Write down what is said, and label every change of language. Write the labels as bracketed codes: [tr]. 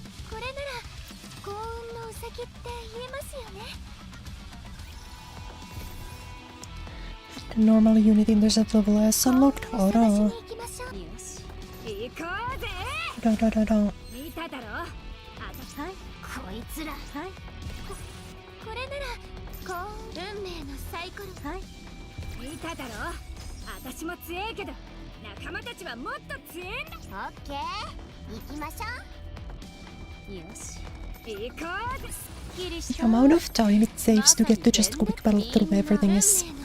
[ja] これなら幸運のウサギって言えますよね。 [en] The normal unit intercept level is unlocked. [ja] 幸運を探しに行きましょう。よし行こうぜ。 [ru] Da. [ja] 見ただろ。はい、こいつら。はい。これなら幸運運命のサイコル。はい。見ただろ。私も強えけど仲間たちはもっと強えんだ。オッケー、行きましょう。よし、行こうぜ。すっきりし [en] The [ja] た。 [en] amount of time it saves to get to just quick battle through everything is